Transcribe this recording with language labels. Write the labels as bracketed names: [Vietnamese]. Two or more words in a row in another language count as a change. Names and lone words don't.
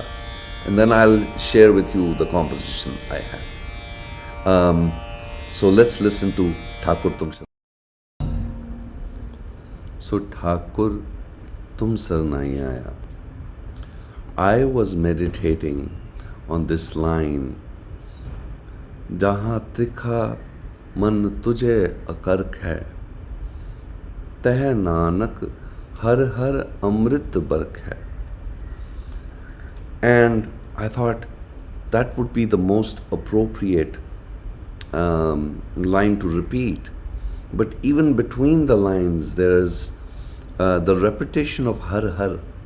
[English] And then I'll share with you the composition I have. So let's listen to Thakur Tum Sarnai. So Thakur Tum Sarnai Aya. I was meditating on this line, [Punjabi] ਜਹਾਂ ਤ੍ਰਿਖਾ ਮਨ ਤੁਝੈ ਅਕਰਖੈ ਹੈ, ਤਹ ਨਾਨਕ ਹਰਿ ਹਰਿ ਅੰਮ੍ਰਿਤ ਬਰਖੈ ਹੈ. [English] And I thought that would be the most appropriate line to repeat. But even between the lines, there is the repetition of [Punjabi] ਹਰਿ ਹਰਿ.